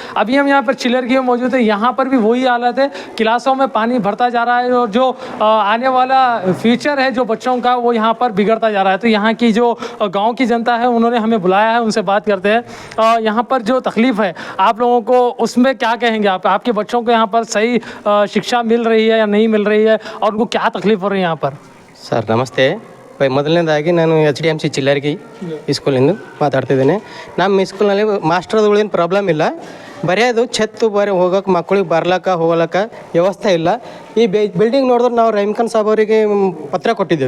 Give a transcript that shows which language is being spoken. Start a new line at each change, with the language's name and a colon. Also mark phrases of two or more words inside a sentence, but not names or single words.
Hindi: अभी हम यहाँ पर चिलरगी में मौजूद है, यहाँ पर भी वही हालत है, क्लासों में पानी भरता जा रहा है और जो आने वाला फ्यूचर है जो बच्चों का वो यहाँ पर बिगड़ता जा रहा है। तो यहाँ की जो गाँव की जनता है उन्होंने हमें बुलाया है, उनसे बात करते हैं। यहाँ पर जो तकलीफ़ है आप लोगों को, उसमें क्या कहेंगे आप? आपके बच्चों को यहाँ पर सही शिक्षा मिल रही है या नहीं मिल रही है और उनको क्या तकलीफ हो रही है यहाँ पर?
Kannada: ಸರ್ ನಮಸ್ತೆ. ಮೊದಲನೇದಾಗಿ ನಾನು HDMC ಚಿಲ್ಲರ್ಗಿ ಸ್ಕೂಲಿಂದ ಮಾತಾಡ್ತಿದ್ದೇನೆ. ನಮ್ಮ ಸ್ಕೂಲ್ನಲ್ಲಿ ಮಾಸ್ಟರ್ಗಳಿಂದ ಪ್ರಾಬ್ಲಮ್ ಇಲ್ಲ, ಬರೆಯೋದು ಛತ್ತು ಬರೀ ಹೋಗೋಕೆ ಮಕ್ಕಳಿಗೆ ಬರ್ಲಕ್ಕ ಹೋಗ್ಲಕ್ಕ ವ್ಯವಸ್ಥೆ ಇಲ್ಲ. ಈ ಬಿಲ್ಡಿಂಗ್ ನೋಡಿದ್ರೆ ನಾವು ರಹೀಮ್ ಖಾನ್ ಸಾಬ್ ಅವರಿಗೆ ಪತ್ರ ಕೊಟ್ಟಿದ್ದೇವೆ.